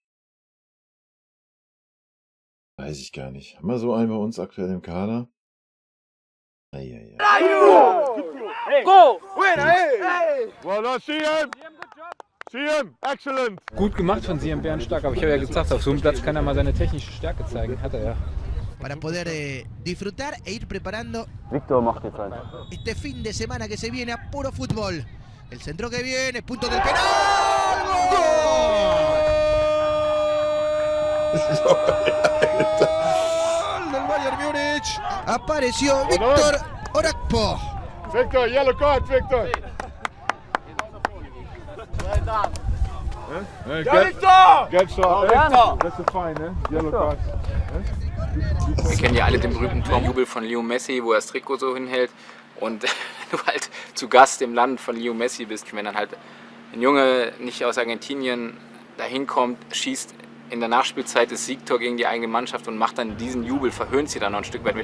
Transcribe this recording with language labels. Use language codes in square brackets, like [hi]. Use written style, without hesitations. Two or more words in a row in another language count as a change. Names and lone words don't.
[de] Weiß ich gar nicht. Haben wir so einen bei uns aktuell im Kader? Eieiei. [en] Go! Winner, hey! Well done, CM! CM, excellent! [de] Gut gemacht von Siam Bärenstark, aber ich habe ja gesagt, auf so einem Platz kann er mal seine technische Stärke zeigen. Hat er ja. [es] Para poder disfrutar e ir preparando [de] Victor macht jetzt ein. [es] este fin de semana que se viene a puro fútbol. El centro que viene, punto del penal. ¡Gol! Del Bayern Múnich. Apareció Víctor Orakpo. [en] Victor, yellow card, Victor! [de] Ja, Victor! [en] Get started. Victor! That's a fine, hè? Yellow card. [de] Wir kennen ja alle den berühmten Torjubel von Leo Messi, wo er das Trikot so hinhält. Und wenn du halt zu Gast im Land von Leo Messi bist, wenn dann halt ein Junge nicht aus Argentinien dahin kommt, schießt in der Nachspielzeit das Siegtor gegen die eigene Mannschaft und macht dann diesen Jubel, verhöhnt sie dann noch ein Stück weit mit.